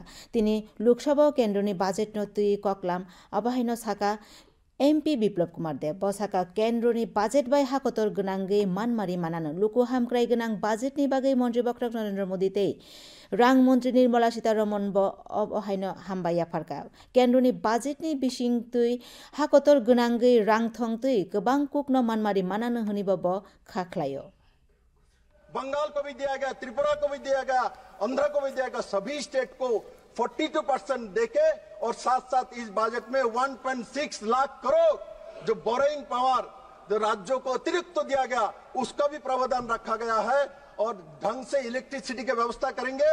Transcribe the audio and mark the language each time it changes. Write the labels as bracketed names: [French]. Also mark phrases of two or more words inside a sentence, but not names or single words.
[Kok Borok] तिनि लोकसभा केन्द्रनि बाजेटनो तुई ककलाम अबाहायनो साका एमपी बिप्लब कुमार देव बसाका केन्द्रनि बाजेट बाय हाकतर गनांगै मानमारि मानानो लुकु हामक्राइ गनां बाजेटनि बागै मन्त्री बक्त्रक नरेन्द्र मोदी ते रां मन्त्री निर्मला सीतारमण अबाहायनो हामबाया फारका केन्द्रनि बाजेटनि बिसिं तुई हाकतर गनांगै रांथं तुई गोबां कुकनो मानमारि मानानो हनिबब खाख्लायो। [Hindi] बंगाल को भी दिया गया, त्रिपुरा को भी दिया गया, आंध्र को भी दिया गया, सभी स्टेट को 42% देके और साथ साथ इस बजट में 1.6 लाख करोड़ जो [English] borrowing power [Hindi] जो राज्यों को अतिरिक्त तो दिया गया उसका भी प्रावधान रखा गया है और ढंग से इलेक्ट्रिसिटी की व्यवस्था करेंगे।